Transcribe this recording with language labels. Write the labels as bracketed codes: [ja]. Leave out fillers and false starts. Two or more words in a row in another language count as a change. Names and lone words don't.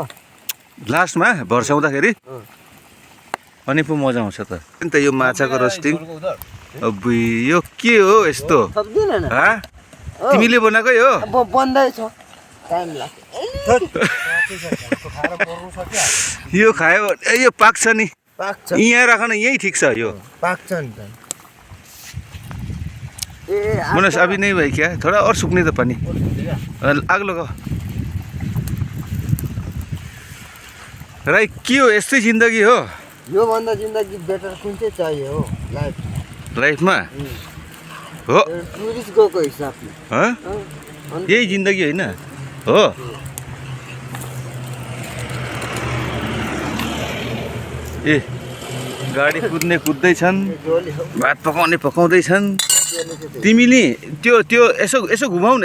[ne] लास्टमा भर्साउँदाखेरि अनि पो मजा आउँछ त अन्त यो माछाको रोस्टिङ अब यो के हो यस्तो सक्दैन न तिमीले बनाएकै हो अब बन्दै छ टाइम लाग्छ यो खायो यो पाक्छ नि पाक्छ यहाँ राख न यही ठिक छ यो पाक्छ नि त [hi] मनोज अभी नहीं भाई क्या थोड़ा और सूखने दो पानी आग लगाओ [ne] राई के हो यस्तै जिन्दगी हो योभन्दा जिन्दगी बेटर कुन चाहिँ चाहियो हो लाइफ लाइफमा हो टुरिस्ट गएको हिसाबले हँ? यही जिन्दगी होइन हो ए गाडी कुद्दैछन् भात पकाउँदैछन् तिमीले त्यो यसो घुमाउ न